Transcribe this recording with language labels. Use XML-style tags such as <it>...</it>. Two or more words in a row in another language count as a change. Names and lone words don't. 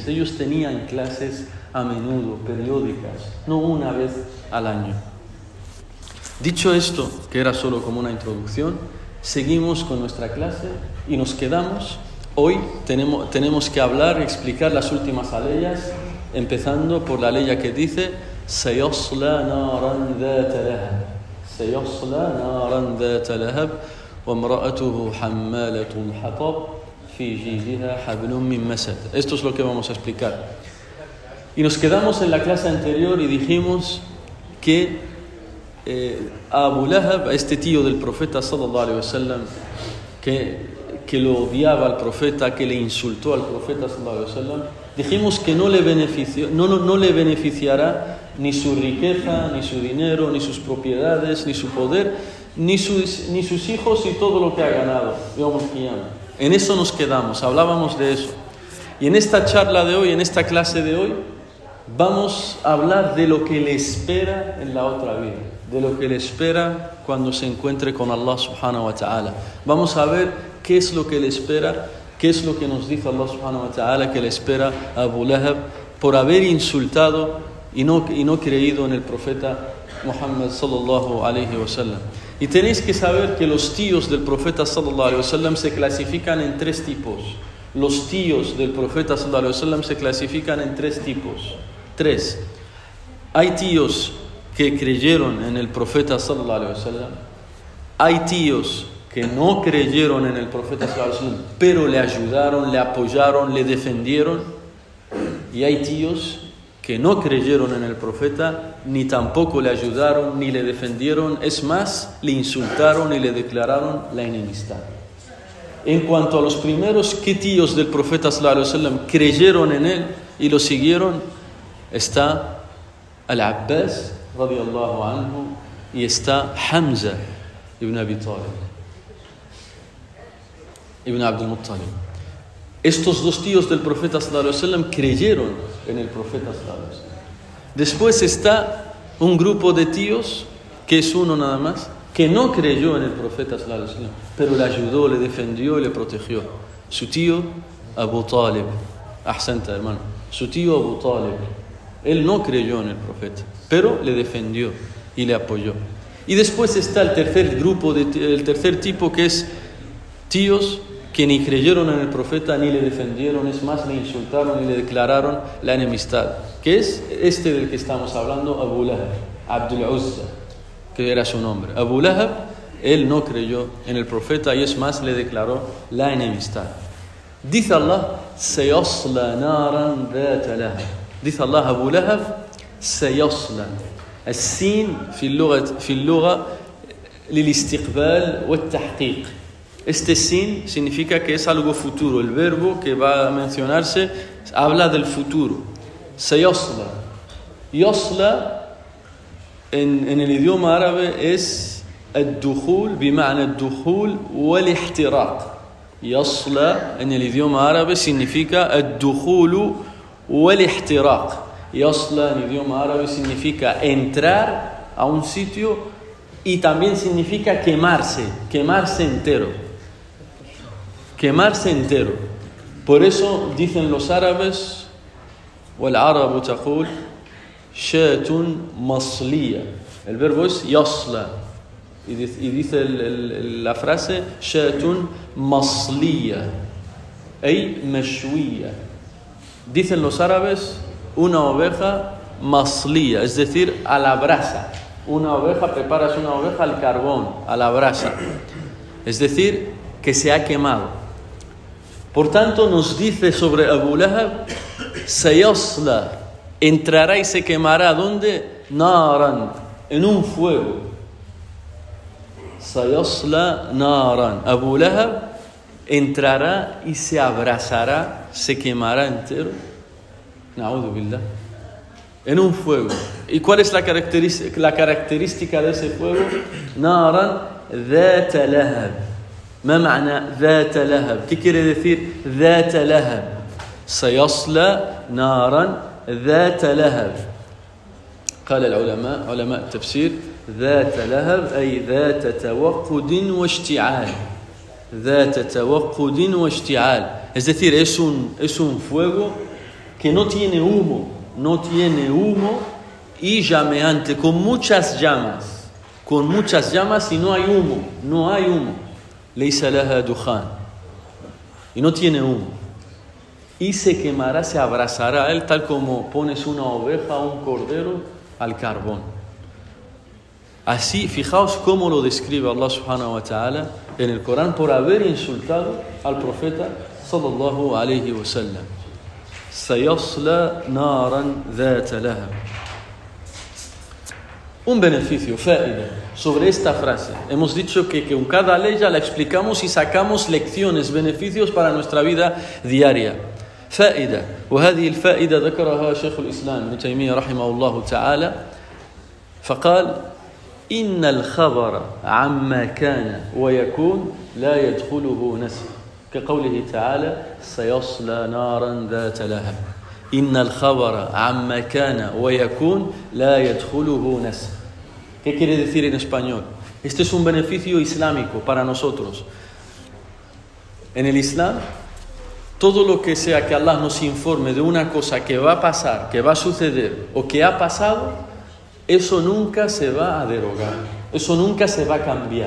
<es>Ellos tenían clases a menudo, periódicas, no una vez al año. Dicho esto, que era solo como una introducción, seguimos con nuestra clase y nos quedamos. Hoy tenemos que hablar y explicar las últimas aleyas, empezando por la aleya que dice</es> <ar>سَيَصْلَى نَارًا ذَاتَ لَهَبٍ سَيَصْلَى نَارًا ذَاتَ لَهَبٍ وَامْرَأَتُهُ حَمَّالَةُ الْحَطَبِ فِي جِيدِهَا حَبْلٌ مِّن مَسَدٍ.</ar> <es>Esto es lo que vamos a explicar. Y nos quedamos en la clase anterior y dijimos que Abu Lahab, este tío del profeta</es> <ar>صلى الله عليه وسلم,</ar> <es>que lo odiaba al profeta, que le insultó al profeta</es> <ar>صلى الله عليه وسلم,</ar> <es>dijimos que no le beneficiará ni su riqueza, ni su dinero, ni sus propiedades, ni su poder, ni sus hijos y todo lo que ha ganado. En eso nos quedamos, hablábamos de eso. Y en esta charla de hoy, en esta clase de hoy, vamos a hablar de lo que le espera en la otra vida. de lo que le espera cuando se encuentre con Allah</es> <ar>سبحانه وتعالى.</ar> <es>Vamos a ver qué es lo que le espera, qué es lo que nos dice Allah</es> <ar>سبحانه وتعالى</ar> <es>que le espera a Abu Lahab por haber insultado y no creído en el profeta Muhammad</es> <ar>صلى الله عليه وسلم.</ar> <es>Y tenéis que saber que los tíos del profeta</es> <ar>صلى الله عليه وسلم</ar> <es>se clasifican en tres tipos. Los tíos del profeta</es> <ar>صلى الله عليه وسلم</ar> <es>se clasifican en tres tipos. Tres. Hay tíos que creyeron en el profeta</es> <ar>صلى الله عليه وسلم.</ar> <es>Hay tíos que no creyeron en el profeta</es> <ar>صلى الله عليه وسلم,</ar> <es>pero le ayudaron, le apoyaron, le defendieron. Y hay tíos que no creyeron en el profeta, ni tampoco le ayudaron, ni le defendieron. Es más, le insultaron y le declararon la enemistad. En cuanto a los primeros, ¿qué tíos del profeta</es> <ar>صلى الله عليه وسلم</ar> <es>creyeron en él y lo siguieron? Está Al-Abbas</es> <ar>رضي الله عنه</ar> <es>y está Hamza ibn Abi Talib, ibn Abdul Muttalib. Estos dos tíos del profeta</es> <ar>صلى الله عليه وسلم</ar> <es>creyeron en el profeta</es> <ar>صلى الله عليه وسلم.</ar> <es>Después está un grupo de tíos, que es uno nada más, que no creyó en el profeta</es> <ar>صلى الله عليه وسلم,</ar> <es>pero le ayudó, le defendió y le protegió. Su tío Abu Talib, ahsanta hermano, su tío Abu Talib, él no creyó en el profeta, pero le defendió y le apoyó. Y después está el tercer grupo, el tercer tipo, que es tíos que ni creyeron en el profeta ni le defendieron, es más, le insultaron y le declararon la enemistad, que es este del que estamos hablando, Abu Lahab, Abdul Uzza, que era su nombre. Abu Lahab, él no creyó en el profeta y es más, le declaró la enemistad. Dice Allah,</es> <ar>سيصلى نارا ذات لهب.</ar> <es>Dice Allah, Abu Lahab سيصلى.</es> <ar>السين في اللغة للاستقبال والتحقيق.</ar> <es>Este sin significa que es algo futuro. El verbo que va a mencionarse habla del futuro.</es> <ar>سيصلى. يصلى</ar> <es>en el idioma árabe es</es> <ar>الدخول بمعنى الدخول والاحتراق.</ar> <es>يصلى en el idioma árabe significa</es> <ar>الدخول والاحتراق.</ar> <es>يصلى en el idioma árabe significa entrar a un sitio y también significa quemarse entero. Quemarse entero. Por eso dicen los árabes,</es> <ar>والعرب تقول شاة مصلية.</ar> <es>El verbo es يصلى. Y dice la frase</es> <ar>شاة مصلية أي مشوية.</ar> <es>Dicen los árabes una oveja maslía, es decir, a la brasa. Una oveja, preparas una oveja al carbón, a la brasa. Es decir, que se ha quemado. Por tanto, nos dice sobre Abu Lahab, sayasla, entrará y se quemará. ¿Dónde? Naran, en un fuego.</es> <ar>سيصلى نارا.</ar> <es>Abu Lahab entrará y se abrazará, se quemará entero.</es> <ar>نعوذ بالله.</ar> <es>En un fuego. ¿Y cuál es la característica de ese fuego?</es> <ar>Naran ذات لهب. ما معنى ذات لهب؟</ar> <es>¿Qué quiere decir</es> <ar>ذات لهب? سيصلى نارا ذات لهب. قال العلماء علماء التفسير ذات لهب أي ذات توقد واشتعال. ذات توقد واشتعال.</ar> <es>Es decir, es un fuego que no tiene humo y llameante, con muchas llamas y no hay humo.</es> <ar>ليس لها دخان.</ar> <es>Y no tiene humo. Y se quemará, se abrazará a él, tal como pones una oveja o un cordero al carbón. Así, fijaos cómo lo describe Allah</es> <ar>سبحانه وتعالى</ar> <es>en el Corán por haber insultado al profeta</es> <ar>صلى الله عليه وسلم. سيصلى نارا ذات لهب.</ar> <es>Un beneficio, faida, sobre esta frase. Hemos dicho que con cada ley ya la explicamos y sacamos lecciones, beneficios para nuestra vida diaria.</es> <ar>فائدة. وهذه الفائدة ذكرها شيخ الإسلام ابن تيمية رحمه الله تعالى فقال إن الخبر عما كان ويكون لا يدخله نسخ كقوله تعالى سيصلى نارا ذات لهب. إن الخبر عما كان ويكون لا يدخله نسخ.</ar> <es>¿Qué quiere decir en español? Este es un beneficio islámico para nosotros. En el Islam, todo lo que sea que Allah nos informe de una cosa que va a pasar, que va a suceder o que ha pasado, eso nunca se va a derogar, eso nunca se va a cambiar.</es>